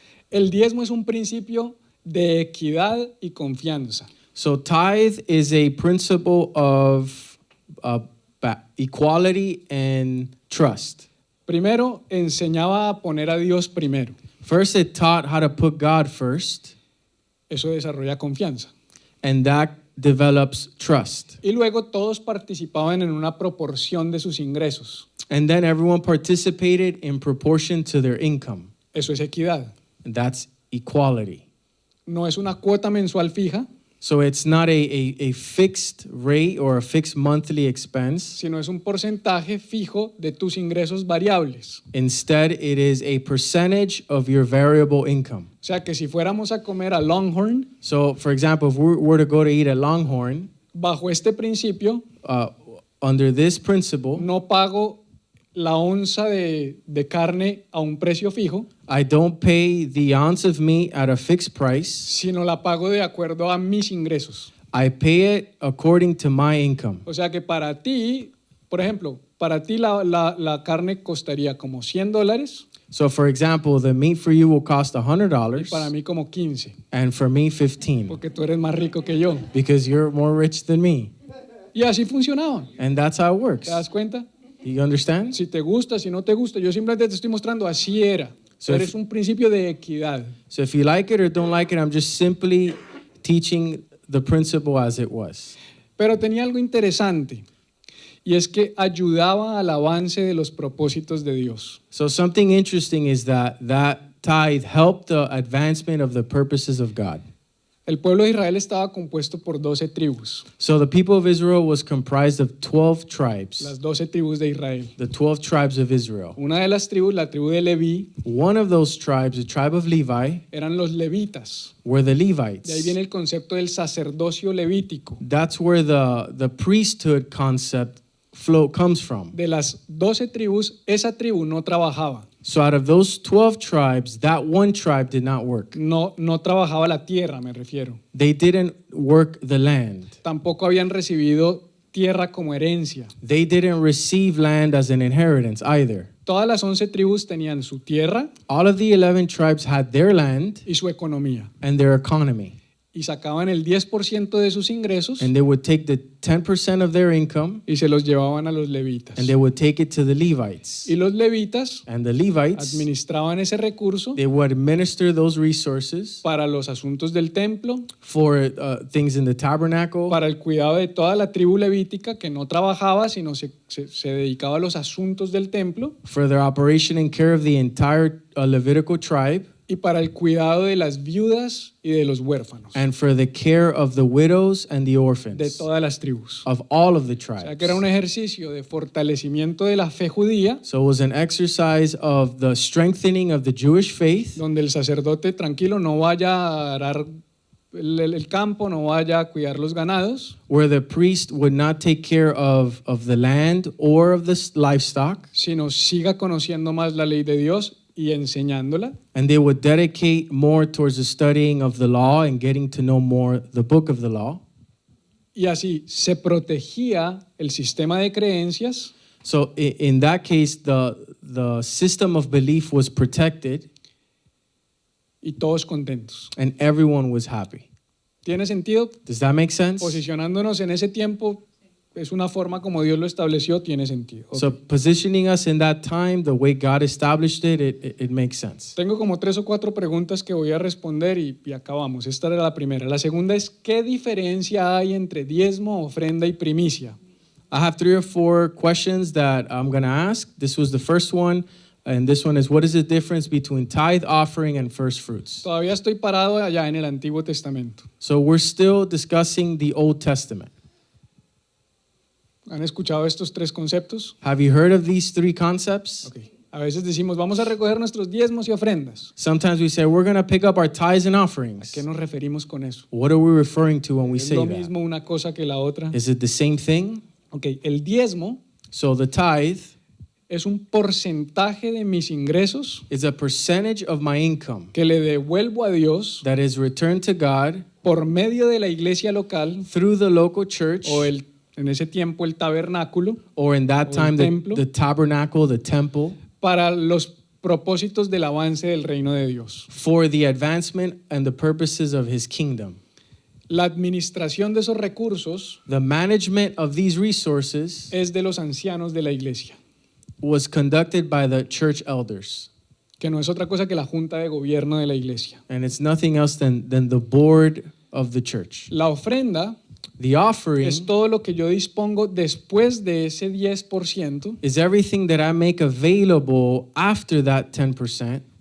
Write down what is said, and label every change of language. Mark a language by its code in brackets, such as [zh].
[es] El diezmo es un principio de equidad y confianza. [en] So tithe is a principle of equality and trust. [es] Primero, enseñaba a poner a Dios primero. [en] First, it taught how to put God first, [es] Eso desarrolla confianza. [en] and that develops trust. [es] Y luego todos participaban en una proporción de sus ingresos. [en] And then everyone participated in proportion to their income. [es] Eso es equidad. [en] And that's equality. [es] No es una cuota mensual fija, [en] So it's not a fixed rate or a fixed monthly expense. [es] sino es un porcentaje fijo de tus ingresos variables. [en] Instead, it is a percentage of your variable income. [es] O sea que si fuéramos a comer a Longhorn, [en] So, for example, if we were to go to eat at Longhorn, [es] bajo este principio, [en] under this principle, [es] no pago la onza de carne a un precio fijo, [en] I don't pay the ounce of meat at a fixed price. [es] sino la pago de acuerdo a mis ingresos. [en] I pay it according to my income. [es] O sea que para ti, por ejemplo, para ti la carne costaría como $100 [en] So, for example, the meat for you will cost [es] y [en] $100, [es] para mí como 15, [en] and for me, 15, [es] porque tú eres más rico que yo. [en] because you're more rich than me. [es] Y así funcionaba. [en] And that's how it works. [es] ¿Te das cuenta? [en] You understand? [es] Si te gusta, si no te gusta, yo simplemente te estoy mostrando, así era. [en] So [es] Pero [en] if- [es] es un principio de equidad. [en] So if you like it or don't like it, I'm just simply teaching the principle as it was. [es] Pero tenía algo interesante, y es que ayudaba al avance de los propósitos de Dios. [en] So something interesting is that tithe helped the advancement of the purposes of God. [es] El pueblo de Israel estaba compuesto por 12 tribus, [en] So the people of Israel was comprised of 12 tribes, [es] las 12 tribus de Israel. [en] the 12 tribes of Israel. [es] Una de las tribus, la tribu de Leví, [en] One of those tribes, the tribe of Levi, [es] eran los levitas. [en] were the [es] De ahí [en] Levites. [es] viene el concepto del sacerdocio levítico. [en] That's where the priesthood concept comes from. [es] De las 12 tribus, esa tribu no trabajaba. [en] So out of those 12 tribes, that one tribe did not work. [es] No trabajaba la tierra, me refiero. [en] They didn't work the land. [es] Tampoco habían recibido tierra como herencia. [en] They didn't receive land as an inheritance either. [es] Todas las 11 tribus tenían su tierra [en] All of the 11 tribes had their land [es] y su economía. [en] and their economy. [es] Y sacaban el 10% de sus ingresos [en] And they would take the 10% of their income [es] y se los llevaban a los levitas. [en] and they would take it to the Levites. [es] Y los levitas [en] And the Levites, [es] administraban ese recurso [en] they would administer those resources [es] para los asuntos del templo, [en] for things in the tabernacle, [es] para el cuidado de toda la tribu levítica que no trabajaba, sino se dedicaba a los asuntos del templo, [en] for their operation and care of the entire Levitical tribe, [es] y para el cuidado de las viudas y de los huérfanos, [en] and for the care of the widows and the [es] de [en] orphans [es] todas las tribus. [en] of all of the [es] O sea [en] tribes. [es] que era un ejercicio de fortalecimiento de la fe judía, [en] So it was an exercise of the strengthening of the Jewish faith, [es] donde el sacerdote tranquilo no vaya a arar el campo, no vaya a cuidar los ganados, [en] where the priest would not take care of the land or of the livestock, [es] sino siga conociendo más la ley de Dios y enseñándola. [en] and they would dedicate more towards the studying of the law and getting to know more the book of the law. [es] Y así se protegía el sistema de creencias [en] So in that case, the system of belief was protected [es] y todos contentos. [en] and everyone was happy. [es] ¿Tiene sentido? [en] Does that make sense? [es] Posicionándonos en ese tiempo es una forma como Dios lo estableció, tiene sentido. [en] Ok. So positioning us in that time, the way God established it, it makes sense. [es] Tengo como 3 o 4 preguntas que voy a responder y acabamos. Esta era la primera. La segunda es, ¿qué diferencia hay entre diezmo, ofrenda y primicia? [en] I have 3 or 4 questions that I'm going to ask. This was the first one, and this one is, what is the difference between tithe offering and first fruits? [es] Todavía estoy parado allá en el Antiguo Testamento. [en] So we're still discussing the Old Testament. [es] ¿Han escuchado estos 3 conceptos? [en] Have you heard of these 3 concepts? Ok. [es] A veces decimos, vamos a recoger nuestros diezmos y ofrendas. [en] Sometimes we say we're going to pick up our tithes and [es] ¿A [en] offerings. [es] qué nos referimos con eso? [en] What are we referring to when we [es] ¿Es [en] say [es] lo [en] that? [es] mismo una cosa que la otra? [en] Is it the same thing? [es] Ok, el diezmo [en] So the tithe [es] es un porcentaje de mis ingresos [en] is a percentage of my income [es] que le devuelvo a Dios [en] that is returned to God [es] por medio de la iglesia local [en] through the local church, [es] o en ese tiempo el tabernáculo [en] or in that [es] o el [en] time [es] templo. [en] the tabernacle, the temple, [es] para los propósitos del avance del reino de Dios. [en] for the advancement and the purposes of his kingdom. [es] La administración de esos recursos [en] The management of these resources [es] es de los ancianos de la iglesia, [en] was conducted by the church elders. [es] que no es otra cosa que la junta de gobierno de la iglesia. [en] And it's nothing else than the board of the church. [es] La ofrenda [en] The offering [es] es todo lo que yo dispongo después de ese 10% [en] is everything that I make available after that 10%